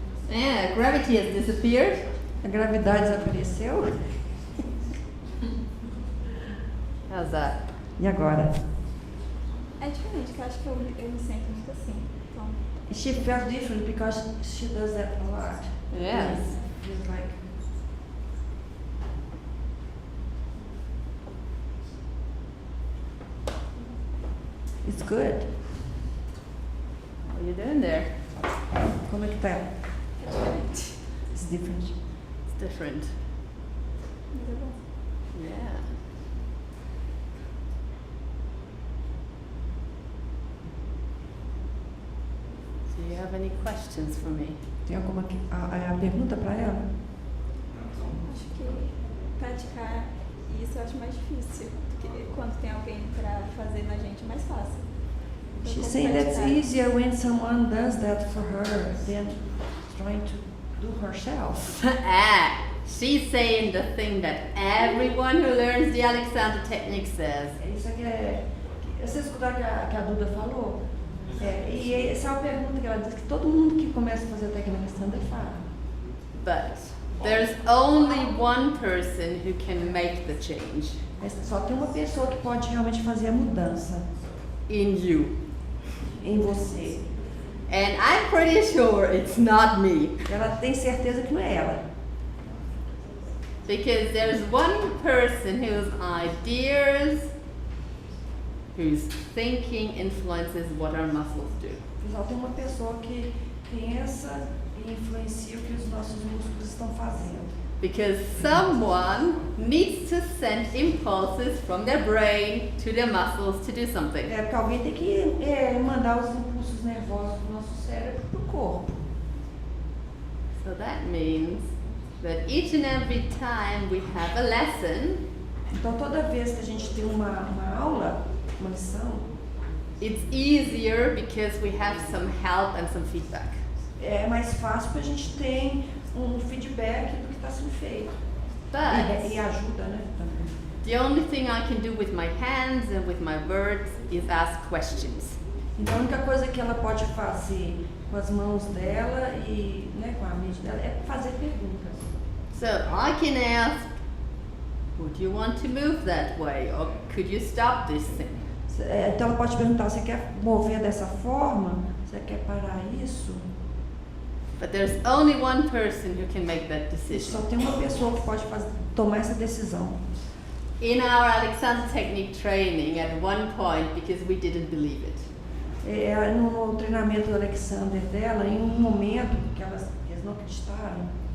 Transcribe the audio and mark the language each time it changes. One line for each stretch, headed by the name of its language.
English: Yeah, gravity has disappeared.
Portuguese: A gravidade desapareceu.
English: How's that?
Portuguese: E agora? É diferente, que eu acho que eu me sinto muito assim. Então,
English: She felt different because she does that a lot. Yes. It's like it's good. What are you doing there?
Portuguese: Como é que tá? é diferente.
English: It's different. It's different.
Portuguese: Mas é bom.
English: Yeah. Do you have any questions for me?
Portuguese: Tem alguma a pergunta para ela? Acho que praticar isso eu acho mais difícil. Porque quando tem alguém pra fazer na gente é mais fácil. Então,
English: She's
Portuguese: como
English: saying that's
Portuguese: praticar?
English: easier when someone does that for her than trying to do herself. She's saying the thing that everyone who learns the Alexander technique says.
Portuguese: Isso aqui vocês escutaram que a Duda falou? E essa é uma pergunta que ela diz que todo mundo que começa a fazer a técnica standard fala.
English: But there's only one person who can make the change.
Portuguese: Mas só tem uma pessoa que pode realmente fazer a mudança
English: In you.
Portuguese: em você.
English: And I'm pretty sure it's not me.
Portuguese: Ela tem certeza que não é ela.
English: Because there's one person whose ideas whose thinking influences what our muscles do.
Portuguese: Só tem uma pessoa que pensa e influencia o que os nossos músculos estão fazendo.
English: Because someone needs to send impulses from their brain to their muscles to do something.
Portuguese: É porque alguém tem que mandar os impulsos nervosos do nosso cérebro para o corpo.
English: So that means that each and every time we have a lesson,
Portuguese: Então toda vez que a gente tem uma aula, uma lição,
English: it's easier because we have some help and some feedback.
Portuguese: é mais fácil porque a gente tem um feedback do que está sendo feito.
English: But
Portuguese: E ajuda, né? Também.
English: the only thing I can do with my hands and with my words is ask questions.
Portuguese: Então a única coisa que ela pode fazer com as mãos dela e com a mente dela é fazer perguntas.
English: So I can ask, would you want to move that way? Or could you stop this thing?
Portuguese: Então ela pode perguntar, você quer mover dessa forma? Você quer parar isso?
English: But there's only one person who can make that
Portuguese: Só
English: decision.
Portuguese: tem uma pessoa que pode tomar essa decisão.
English: In our Alexander Technique training, at one point, because we didn't believe it,
Portuguese: No treinamento do Alexander dela, em um momento que eles não acreditaram,